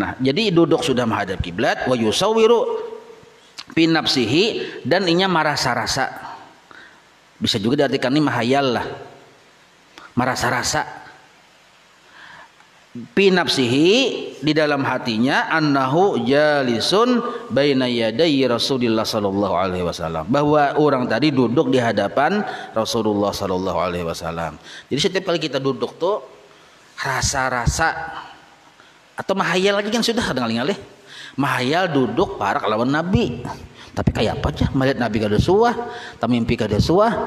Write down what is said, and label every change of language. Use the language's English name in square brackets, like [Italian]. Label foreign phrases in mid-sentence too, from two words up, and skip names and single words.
[Banjar] Nah, jadi duduk sudah menghadap kiblat, [Arabic] ويصور في نفسه, [Banjar] dan inya merasa-rasa. Bisa juga diartikan ini mahayal lah. Merasa-rasa. [Arabic] في نفسه, [Banjar] di dalam hatinya, [Arabic] أنه جالس بين يدي رسول الله صلى الله عليه وسلم, [Banjar] bahwa orang tadi duduk di hadapan Rasulullah [Arabic] صلى الله عليه وسلم. [Banjar] Jadi setiap kali kita duduk tuh rasa-rasa atau mahayal lagi kan sudah ngalih-ngalih. Mahayal duduk para lawan Nabi. Tapi kayak apa aja melihat Nabi kada suah, tamimpi kada suah.